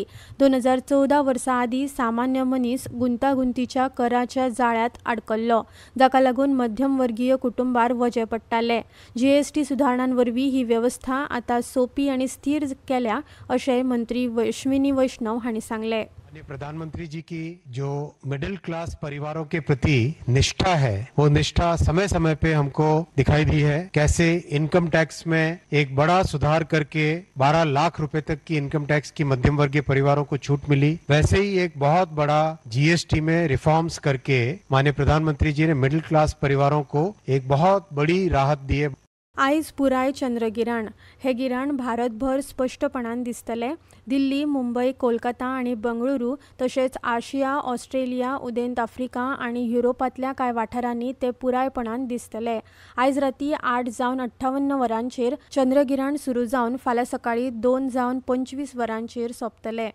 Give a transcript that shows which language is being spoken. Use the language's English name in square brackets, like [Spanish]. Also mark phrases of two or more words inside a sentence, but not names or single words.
[Konkani] 2014 वर्सा आदी सामान्य मनीस गुंतागुंतीच्या कराच्या जाळ्यात अडकल्लो, जाका लागून मध्यमवर्गीय कुटुंबार वजें पडटालें. जीएसटी सुदारणांवरवीं ही वेवस्था आतां सोपी आनी स्थिर केल्या अशें मंत्री अश्विनी वैष्णव हांणी सांगलें. [Hindi] प्रधानमंत्री जी की जो [English] middle class [Hindi] परिवारों के प्रति निष्ठा है, वो निष्ठा समय समय पे हमको दिखाई दी है. कैसे [English] income tax [Hindi] में एक बड़ा सुधार करके 12 लाख रुपए तक की [English] income tax [Hindi] की मध्यम वर्गीय परिवारों को छूट मिली, वैसे ही एक बहुत बड़ा जीएसटी में रिफॉर्म्स करके माननीय प्रधानमंत्री जी ने [English] middle class [Hindi] परिवारों को एक बहुत बड़ी राहत दी है. [Konkani] आयज पुराय चंद्रगिराण. हे गिराण भारतभर स्पष्टपणान दिसतले. दिल्ली, मुंबय, कोलकाता आनी बंगळुरू तशेंच आशिया, ऑस्ट्रेलिया, उदेंत आफ्रिका आनी युरोपांतल्या कांय वाठारांनी ते पुरायपणान दिसतले. आयज राती 8:58 वरांचेर चंद्रगिराण सुरू जावन फाल्यां सकाळी 2:25 वरांचेर सोंपतले.